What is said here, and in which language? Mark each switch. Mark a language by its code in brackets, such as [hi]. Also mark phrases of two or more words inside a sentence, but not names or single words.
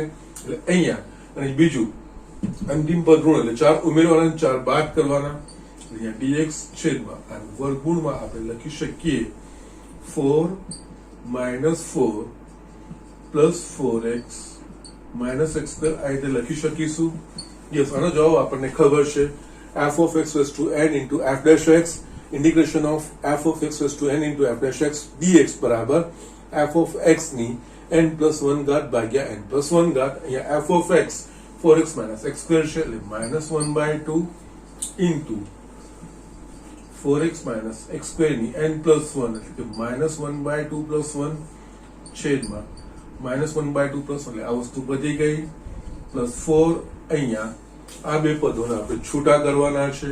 [gu] એટલે અહીંયા અને બીજું અંતિમ પદ ઋણ એટલે 4 ઉમેરવાના 4 બાદ કરવાના. અહીંયા dx છેદમાં અને વર્ગમૂળમાં આપણે લખી શકીએ [en] 4 minus 4 plus 4x minus x square [gu] આ રીતે લખી શકીશું. [en] યસ, [gu] આનો જવાબ આપણને ખબર છે [en] f of x raised to n into f dash x integration of f of x raised to n into f dash x dx બરાબર f of x ની n plus 1 [gu] ઘાત ભાગ્યા [en] n plus 1 ઘાત. [gu] અહીંયા [en] f of x 4x minus x square [gu] છે એટલે [en] -1/2 into 4x minus x square [gu] ની [en] n plus 1 [gu] એટલે કે [en] -1/2 plus 1 [gu] છેદમાં [en] -1/2 plus 1 [gu] એટલે આ વસ્તુ બધી ગઈ પ્લસ 4 અહીંયા આ બે પદોને આપણે છૂટા કરવાના છે.